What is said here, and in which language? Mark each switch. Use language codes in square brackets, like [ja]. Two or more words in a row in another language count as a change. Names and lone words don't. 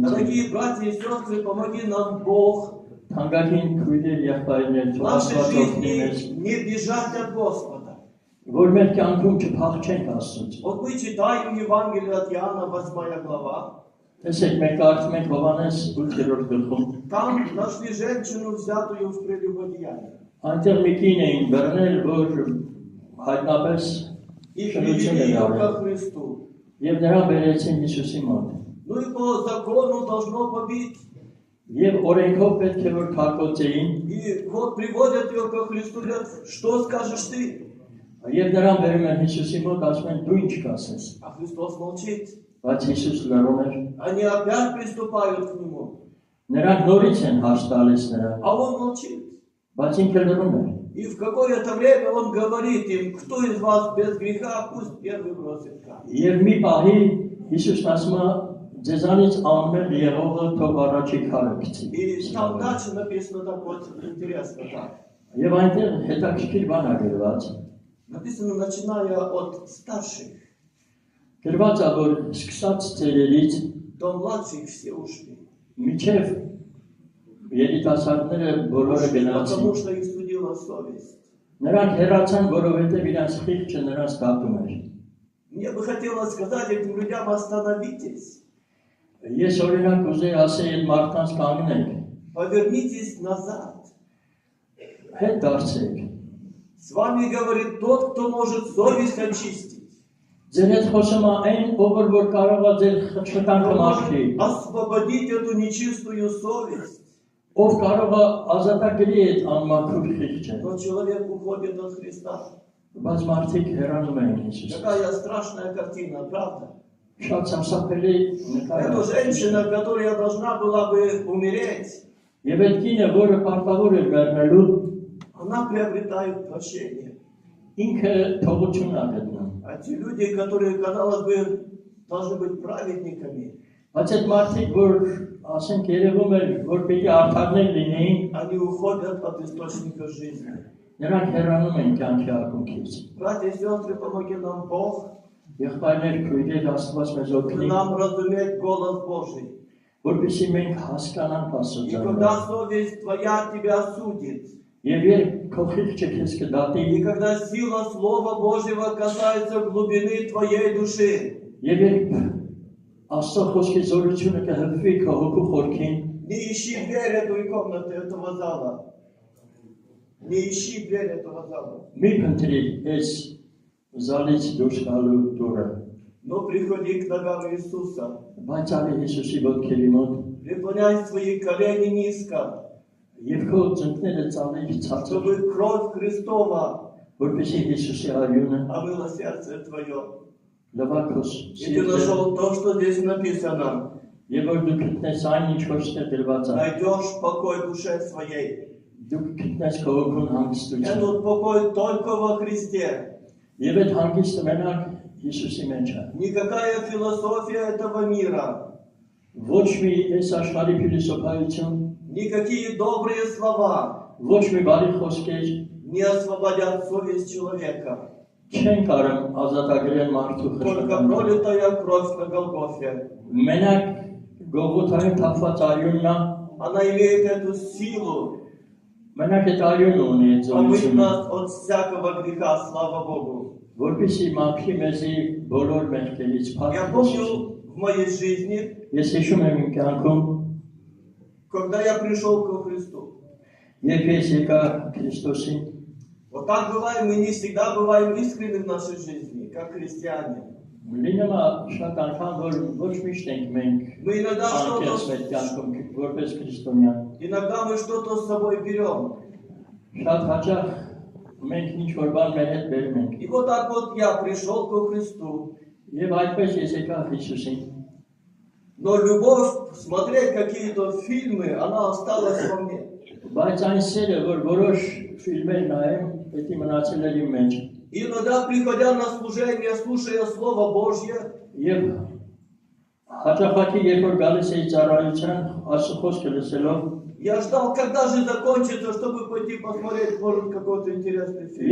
[ru] Дорогие братья и сестры, помоги нам Бог [hy] Թանկագին քույրեր եղբայրներ, [ru] в нашей [hy] Աստված օգնի մեզ, [ru] жизни не бежать от Господа. [hy] որ մեր կյանքում չփախչենք Աստծուց։ [ru] Вот мы читаем Евангелие от Иоанна, 8 глава. [hy] Տեսեք, մենք կարդում ենք Հովհաննես 8-րդ գլխում։ [ru] Там нашли женщину, взятую в прелюбодеяние. [hy] Այնտեղ մի կին էին բռնել, որ հայտնապես [ru] И [hy] շնություն [ru] привели [hy] էր [ru] ее [hy] արել։ [ru] ко Христу. [hy] Եվ նրան բերեցին Հիսուսի մոտ։ [ru] Ну и по закону должно побить. [hy] Եվ օրենքով պետք է որ քարկոծեին, [ru] И вот приводят ее ко Христу, говорят, что скажешь ты? [hy] եւ նրան բերում են Հիսուսի մոտ, ասում են դու ինչ կասես։ [ru] А Христос молчит. [hy] Բայց Հիսուս լռում էր։ [ru] Они опять приступают к Нему. [hy] Նրանք նորից են հաշ տալիս նրան, [ru] А Он молчит. [hy] բայց ինքը լռում էր։ [ru] И в какое-то время Он говорит им, кто из вас без греха, пусть первый бросит камень. [hy] Եվ մի պահի Հիսուսն ասում է ձեզանից անմեղ եղողը թող առաջի քարը գցի։ [ru] И там дальше написано так вот интересно так. [hy] Եվ այնտեղ հետաքրքիր բան է գրված։ [ru] Написано, начиная от старших, [hy] Գրված է որ սկսած ծերերից [ru] до младших все ушли. [hy] միջև երիտասարդները բոլորը գնացին։ [ru] Потому что их судила совесть. [hy] Նրանք հեռացան, որովհետև իրենց խիղճը նրանց դատում էր։ [ru] Мне бы хотелось сказать этим людям, остановитесь, [hy] Ես օրինակ ուզեի ասել այդ մարդկանց կանգնեք, [ru] повернитесь назад. [hy] հետ դարձեք։ [ru] С вами говорит тот, кто может совесть очистить. [hy] Ձեր հետ խոսում է այն, ով որ կարող է ձեր [ru] Кто [hy] խշտանքը մաքրի, [ru] может освободить эту нечистую совесть. [hy] ով կարող է ազատագրի այդ անմաքուր խիղճը։ [ru] Но человек уходит от Христа. [hy] Բայց մարդիկ հեռանում են Հիսուսից։ [ru] Какая страшная картина, правда? [hy] Շատ սարսափելի նկար [ru] Эту [hy] է։ [ru] женщину, которая должна была бы умереть, [hy] Եվ այդ կինը, որը պարտավոր էր մեռնելու, [ru] она приобретает прощение. [hy] ինքը թողություն է գտնում։ [ru] А те люди, которые, казалось бы, должны быть праведниками, [hy] Բայց այդ մարդիկ, որ ասենք երևում էր, որ պիտի արդարներ լինեին, [ru] они уходят от источника жизни. [hy] նրանք հեռանում են կյանքի ակունքից։ [ru] Братья и сестры, помоги нам Бог, [hy] Եղբայրներ, քույրեր, Աստված մեզ օգնի, [ru] нам разуметь голос Божий. [hy] որպեսզի մենք հասկանանք [ru] И [hy] Աստծո [ru] когда [hy] ձայնը։ [ru] совесть твоя тебя судит, [hy] Եվ երբ քո խիղճը քեզ կդատի, [ru] и когда сила Слова Божьего касается глубины твоей души, [hy] եւ երբ Աստծո խոսքի զորությունը կհպվի քո հոգու խորքին, [ru] не ищи дверь этой комнаты, этого зала. Не ищи дверь этого зала. [hy] մի փնտրի այս զալից դուրս գալու դուռը, [ru] Но приходи к ногам Иисуса. [hy] բայց արի Հիսուսի ոտքերի мոտ [ru] Преклоняй свои колени низко, [hy] եւ քո ծնկները ծալիր ցածր, [ru] чтобы кровь Христова [hy] որպեսզի Հիսուսի արյունը [ru] омыла сердце твое. [hy] լվա քո [ru] И ты [hy] սիրտը [ru] нашел то, что здесь написано. [hy] եւ որ դու գտնես այն ինչ որ ստե դրված է, [ru] Найдешь покой душе своей. [hy] դու գտնես քո հոգուն հանգստություն [ru] Этот покой только во Христе. [hy] եւ այդ հանգիստը մենակ Հիսուսի մեջ է։ [ru] Никакая философия этого мира, [hy] Ոչ մի այս աշխարհի փիլիսոփայություն, [ru] никакие добрые слова [hy] ոչ մի բարի խոսքեր [ru] не освободят совесть человека. [hy] չեն կարող ազատագրել մարդու [ru] Только [hy] խշտանքը։ [ru] пролитая кровь на Голгофе. [hy] Մենակ Գողգոթայում թափված արյունն է, [ru] Она имеет эту силу [hy] մենակ այդ արյունը ունի այդ [ru] омыть [hy] զորությունը, [ru] нас от всякого греха, слава Богу. [hy] որպեսզի մաքրի մեզի բոլոր մեղքերից [ru] Я [hy] փախչի։ [ru] помню в моей жизни, [hy] Ես հիշում եմ իմ կյանքում, [ru] когда я пришел к Христу. [hy] երբ ես եկա Քրիստոսին, [ru] Вот так бываем, мы не всегда бываем искренны в нашей жизни, как христиане. [hy] լինում է շատ անգամ, որ ոչ միշտ ենք մենք [ru] Мы иногда [hy] անկեղծ մեր կյանքում որպես քրիստոնյա։ [ru] мы что-то с собой берем. [hy] Շատ հաճախ մենք ինչ որ բան մեր հետ բերում ենք։ [ru] И вот так вот я пришел ко Христу. [hy] Եվ այդպես ես եկա Հիսուսին։ [ru] Но любовь, смотреть какие-то фильмы, она осталась во мне. [hy] Բայց այն սերը, որ որոշ ֆիլմեր նայեմ, դա մնացել էր իմ մեջ։ [ru] И иногда, приходя на служение, слушая Слово Божье, [hy] Եվ հաճախակի երբ որ գալիս էի ծառայության, Աստծո խոսքը լսելով, [ru] я ждал, когда же закончится, чтобы пойти посмотреть, может, какой-то интересный фильм.